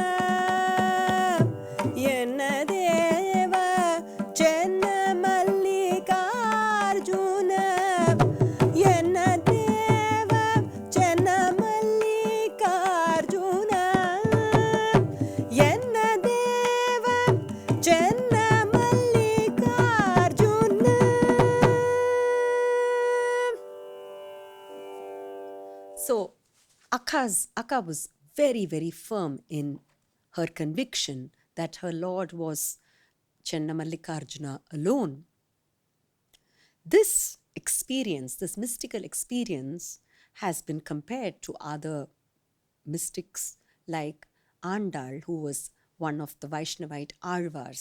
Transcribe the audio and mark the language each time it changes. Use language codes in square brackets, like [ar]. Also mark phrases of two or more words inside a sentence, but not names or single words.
[kn] ಎನ್ನ ದೇವ ಚೆನ್ನ ಮಲ್ಲಿಕಾರ್ಜುನ ಎನ್ನ ದೇವ ಚೆನ್ನ ಮಲ್ಲಿಕಾರ್ಜುನ ಎನ್ನ ದೇವ ಚೆನ್ನ ಮಲ್ಲಿಕಾರ್ಜುನ. [en] So Akka was very, very firm in her conviction that her Lord was Channamallikarjuna alone. This experience, this mystical experience, has been compared to other mystics like Andal, who was one of the Vaishnavite Alvars.